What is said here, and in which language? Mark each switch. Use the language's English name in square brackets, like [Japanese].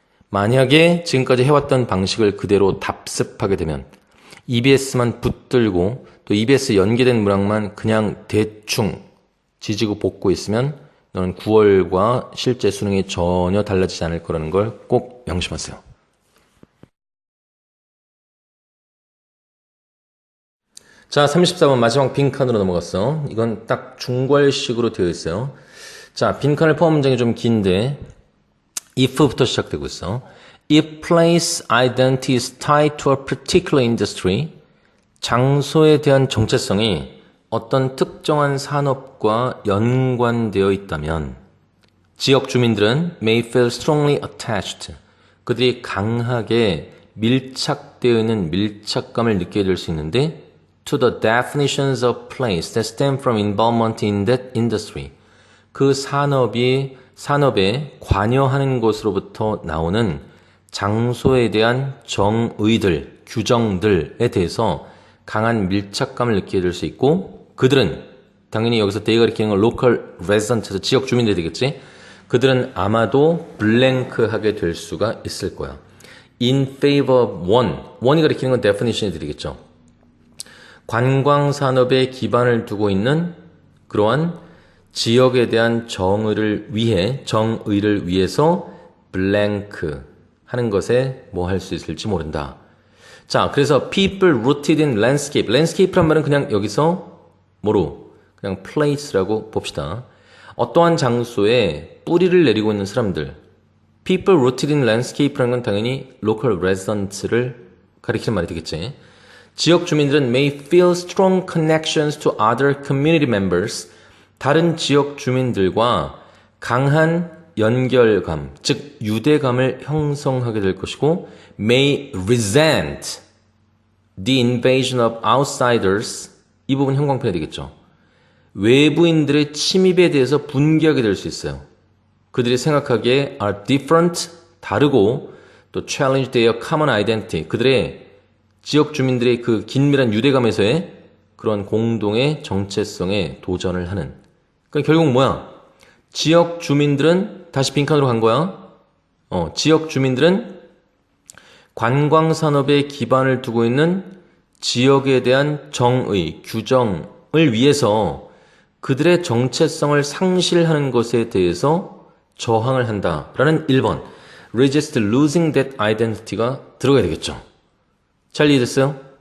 [Korean] 만약에 지금까지 해왔던 방식을 그대로 답습하게 되면 EBS만 붙들고 또 EBS 연계된 문항만 그냥 대충 지지고 볶고 있으면 너는 9월과 실제 수능이 전혀 달라지지 않을 거라는 걸 꼭 명심하세요. 자, 34번 마지막 빈칸으로 넘어갔어. 이건 딱 중괄식으로 되어 있어요. 자, 빈칸을 포함 문장이 좀 긴데 if부터 시작되고 있어. [English] If place identity is tied to a particular industry, [Korean] 장소에 대한 정체성이 어떤 특정한 산업과 연관되어 있다면 지역 주민들은 [English] may feel strongly attached. [Korean] 그들이 강하게 밀착되어 있는 밀착감을 느끼게 될 수 있는데 [English] to the definitions of place that stem from involvement in that industry. [Korean] 그 산업에 관여하는 것으로부터 나오는 장소에 대한 정의들, 규정들에 대해서 강한 밀착감을 느끼게 될 수 있고, 그들은 당연히 여기서 they가 가리키는 건 local residents, 지역 주민들이 되겠지. 그들은 아마도 블랭크하게 될 수가 있을 거야. [English] In favor of one [Korean] 이 가리키는 건 definition이 되겠죠. 관광산업에 기반을 두고 있는 그러한 지역에 대한 정의를 위해서 블랭크 하는 것에 뭐 할 수 있을지 모른다. 자, 그래서 [English] people rooted in landscape. [Korean] landscape란 말은 그냥 여기서 그냥 place라고 봅시다. 어떠한 장소에 뿌리를 내리고 있는 사람들. people rooted in landscape라는 건 당연히 local residents를 가리키는 말이 되겠지. 지역 주민들은 [English] may feel strong connections to other community members. [Korean] 다른 지역 주민들과 강한 연결감, 즉 유대감을 형성하게 될 것이고, [English] may resent the invasion of outsiders. [Korean] 이 부분 형광펜이 되겠죠. 외부인들의 침입에 대해서 분개하게 될 수 있어요. 그들이 생각하기에 [English] are different, [Korean] 다르고, 또 [English] challenge their common identity. [Korean] 그들의 지역 주민들의 그 긴밀한 유대감에서의 그런 공동의 정체성에 도전을 하는. 그러니까 결국 뭐야? 지역 주민들은 다시 빈칸으로 간 거야. 지역 주민들은 관광산업에 기반을 두고 있는 지역에 대한 정의, 규정을 위해서 그들의 정체성을 상실하는 것에 대해서 저항을 한다라는 1번 [English] resist losing that identity [Korean] 가 들어가야 되겠죠. 잘 이해됐어요?